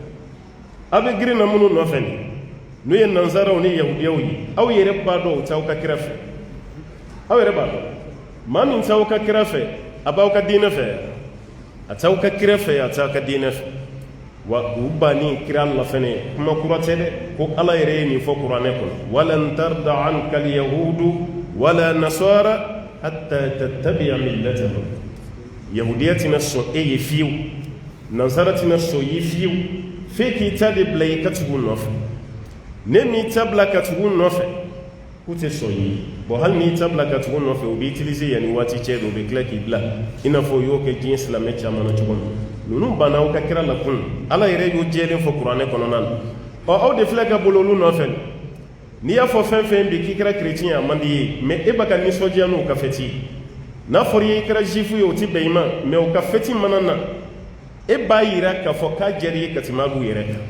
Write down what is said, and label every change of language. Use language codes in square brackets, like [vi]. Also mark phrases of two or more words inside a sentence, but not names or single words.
[bm] aw bɛ girin na minnu nɔfɛ nin n'o ye nanzaraw ni yahudiyaw ye aw yɛrɛ b'a dɔn o t'aw ka kira fɛ aw yɛrɛ b'a dɔn maa min t'aw ka kira fɛ a b'aw ka diinɛ fɛ a t'aw ka kira fɛ a t'aw ka diinɛ fɛ wa u banni kira la fɛnɛ kuma kura tɛ dɛ ko ala yɛrɛ ye nin fɔ kuranɛ kɔnɔ [ar] ولن ترضى عنك اليهود ولا النصارى حتى تتبع ملتهم [bm] yahudiya tɛna sɔn e ye fiyewu nansara tɛna sɔn ye fiyewu f'e k'i ta de bila i ka tugu nɔfɛ ne m'i ta bila ka tugu nɔfɛ k'u tɛ sɔn ye bon hali n'i ta bila ka tugu nɔfɛ u b'i utiliser yanni waati cɛ dɔ u bɛ tila k'i bila i n'a fɔ u y'o kɛ diɲɛ silamɛ caman na cogo min ninnu banna aw ka kira la kun ala yɛrɛ y'o jɛlen fɔ kuranɛ kɔnɔna na ɔ aw de filɛ ka bolo olu nɔfɛ n'i y'a fɔ fɛn fɛn bi k'i kɛra chrétien a man di ye mais e b'a ka nisɔndiya n'o ka fɛti n'a fɔra i kɛra juif ye o ti bɛn i ma mais o ka fɛti mana na e b'a yira k'a fɔ k'a diyara i ye ka tɛmɛ olu yɛrɛ